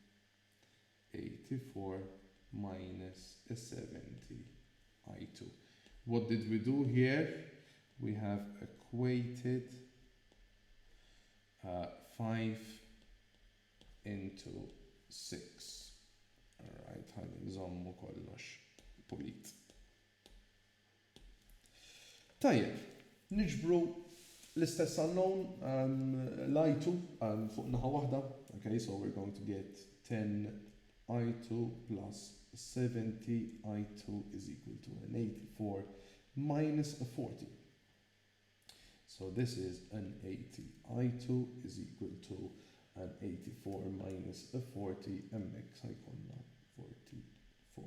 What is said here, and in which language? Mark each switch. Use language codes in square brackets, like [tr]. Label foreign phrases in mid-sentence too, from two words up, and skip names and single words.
[en] 84 minus 70i2. What did we do here? We have equated 5 into 6. Alright, [mt] ħalli nżommu kollox pulit. Tajjeb, niġbru l-istess unknown l-i2 fuq naħa waħda. [en] Okay, so we're going to get 10i2 plus 70i2 is equal to an 84 minus a 40. So this is an 80i2 is equal to an 84 minus a 40 [mt] mx ħajkonna [en] 44.